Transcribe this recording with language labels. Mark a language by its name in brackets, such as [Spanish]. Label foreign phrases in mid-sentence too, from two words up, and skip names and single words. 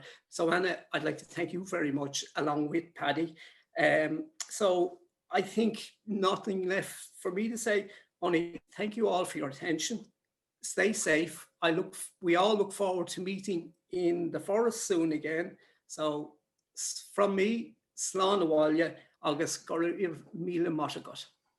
[English] So Anna, I'd like to thank you very much, along with Paddy. So I think nothing left for me to say, only thank you all for your attention. Stay safe. We all look forward to meeting in the forest soon again. So from me, [Irish] Slán Abhaile, agus go raibh míle maith agat.